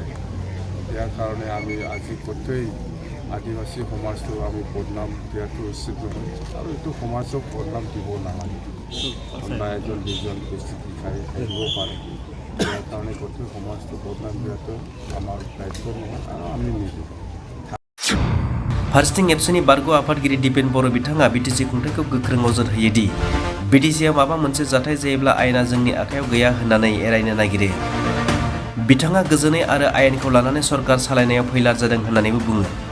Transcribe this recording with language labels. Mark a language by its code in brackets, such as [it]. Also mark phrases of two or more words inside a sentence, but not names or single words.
[as] ইয়াৰ কাৰণে আমি আজি গোটেই আদিবাসী সমাজটো আমি বদনাম দিয়াটো উচিত নহয়, আৰু এইটো সমাজক বদনাম দিব নালাগে। কোনোবা এজন দুজন পৰিস্থিতি থাকিব পাৰে, ইয়াৰ কাৰণে গোটেই সমাজটো বদনাম দিয়াটো আমাৰ দায়িত্ব নহয় আৰু আমি নিদিওঁ। [brx] फारसेथिं एबसुनि बारग' आफादगिरि दिपेन बर' बिथाङा बिटिसि खुंथायखौ गोख्रों अजद होयो दि बिटिसिआव माबा मोनसे जाथाय जायोब्ला आयेना जोंनि आखायाव गैया होननानै एरायनो नागिरो। बिथाङा गोजोनै आरो आयेनखौ लानानै सरकार सालायनायाव फैलार जादों होननानैबो बुङो।